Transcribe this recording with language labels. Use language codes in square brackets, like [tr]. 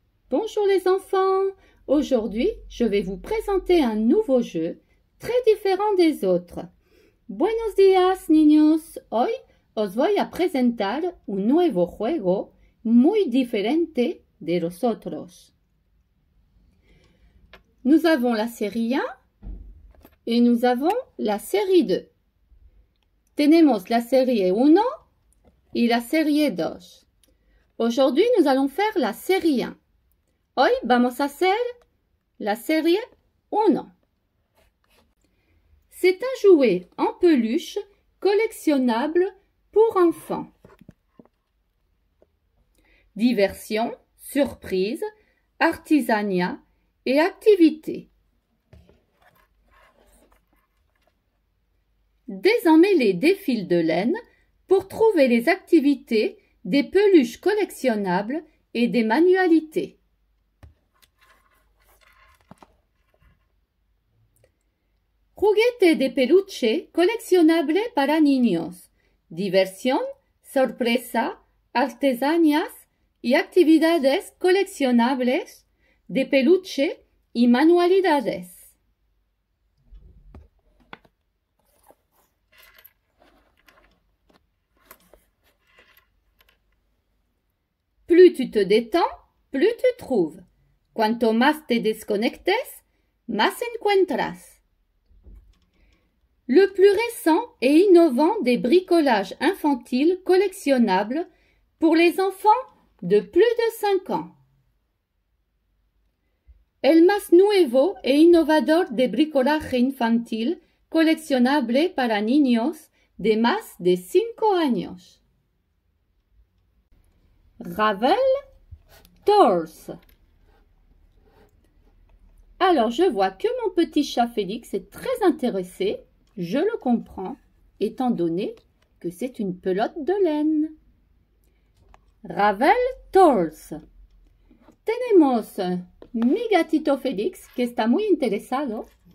[fr] Bonjour les enfants, aujourd'hui je vais vous présenter un nouveau jeu très différent des autres. [es] Buenos días niños, hoy os voy a presentar un nuevo juego muy diferente de los otros. [fr] Nous avons la série 1 et nous avons la série 2. [es] Tenemos la serie 1 y la serie 2. [fr] Aujourd'hui nous allons faire la série 1. [es] Hoy vamos a hacer la serie 1. [fr] C'est un jouet en peluche collectionnable pour enfants. Diversion, surprise, artisanat et activité. Désormais des fils de laine pour trouver les activités des peluches collectionnables et des manualités. [es] Juguete de peluche coleccionable para niños. Diversión, sorpresa, artesanías y actividades coleccionables de peluche y manualidades. [fr] Plus tu te détends, plus tu trouves. [es] Cuanto más te desconectes, más encuentras. [fr] Le plus récent et innovant des bricolages infantiles collectionnables pour les enfants de plus de 5 ans. [es] El más nuevo e innovador de bricolaje infantil coleccionable para niños de más de 5 años. [fr] Ravel Tours. Alors je vois que mon petit chat Félix est très intéressé. Je le comprends, étant donné que c'est une pelote de laine. Ravel Tours. [es] Tenemos mi gatito Félix, que está muy interesado.